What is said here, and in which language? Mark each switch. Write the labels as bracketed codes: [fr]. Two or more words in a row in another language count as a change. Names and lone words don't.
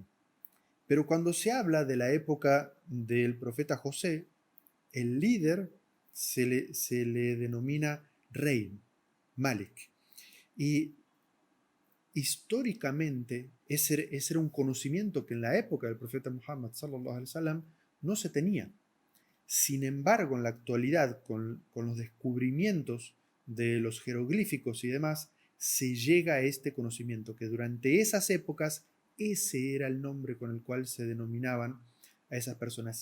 [es] Pero cuando se habla de la época del profeta José, el líder se le denomina rey, Malik. Y históricamente ese era un conocimiento que en la época del profeta Muhammad [ar] صلى الله عليه وسلم [es] no se tenía. Sin embargo, en la actualidad, con los descubrimientos de los jeroglíficos y demás, se llega a este conocimiento, que durante esas épocas ese era el nombre con el cual se denominaban a esas personas.